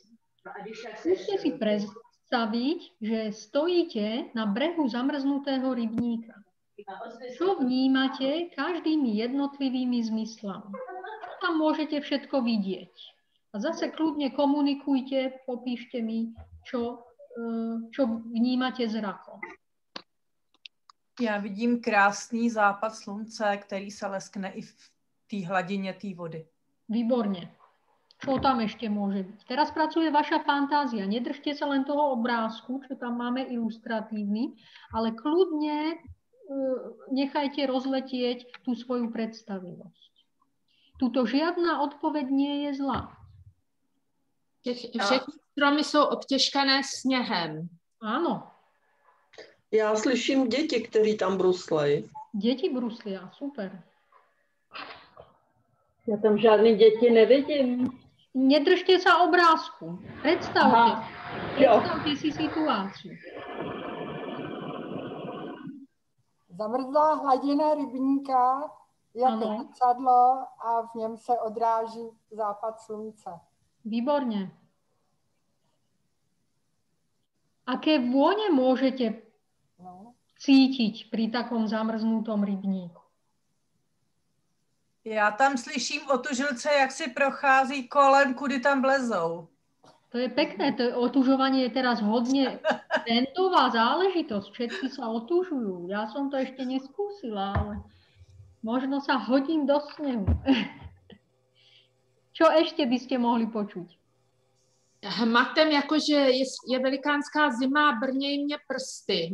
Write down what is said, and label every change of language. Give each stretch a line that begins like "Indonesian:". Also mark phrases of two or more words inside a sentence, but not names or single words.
Slovak: Skúste si predstaviť, že stojíte na brehu zamrznutého rybníka. Čo vnímate každými jednotlivými zmyslami? Čo tam môžete všetko vidieť? A zase kľudne komunikujte, popíšte mi, čo vnímate zrakom.
Czech: Já vidím krásný západ slunce, který se leskne i v té hladině té vody.
Slovak: Výborne. Čo tam ešte môže byť? Teraz pracuje vaša fantázia. Nedržte sa len toho obrázku, čo tam máme ilustratívny, ale kľudne nechajte rozletieť tú svoju predstavivosť. Tuto žiadna odpoveď nie je zlá.
Czech: Všechny stromy jsou obtěžkané sněhem.
Slovak: Áno.
Czech: Já slyším děti, kteří tam bruslej.
Slovak: Děti bruslia, super.
Czech: Já tam žádný děti nevidím.
Slovak: Nedržte sa obrázku. Predstavte si situáciu.
Czech: Zamrzlá hladina rybníka jako zrcadlo a v něm se odráží západ slunce.
Slovak: Výborne. Aké vône môžete cítiť pri takom zamrznutom rybníku?
Czech: Já tam slyším otužilce, jak si prochází kolem, kudy tam vlezou.
Slovak: To je pekné, to otužovanie je teraz hodne trendová záležitosť. Všetci sa otužujú. Ja som to ešte neskúsila, ale možno sa hodím do snehu. Čo ešte by ste mohli počuť?
Czech: Hmatem, jakože je velikánská zima, brnějí mě prsty.